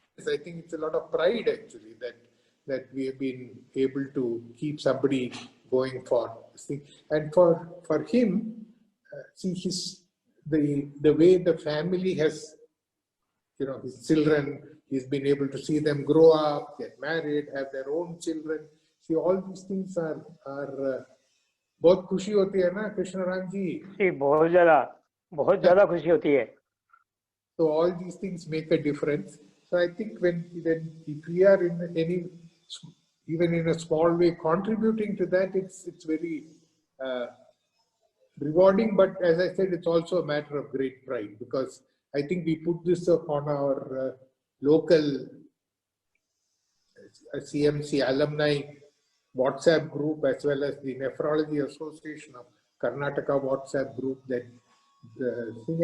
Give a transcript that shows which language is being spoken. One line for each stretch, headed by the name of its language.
English: Happiness, I think it's a lot of pride actually that we have been able to keep somebody going for this thing. And for him, see the way the family has, his children, he's been able to see them grow up, get married, have their own children. See, all these things are
Hindi: बहुत खुशी होती है ना कृष्ण राम जी? बहुत ज़्यादा खुशी होती है.
English: So all these things make a difference. So I think if we are in even in a small way contributing to that, it's very rewarding. But as I said, it's also a matter of great pride, because I think we put this up on our local CMC alumni WhatsApp group, as well as the Nephrology Association of Karnataka WhatsApp group, that thing.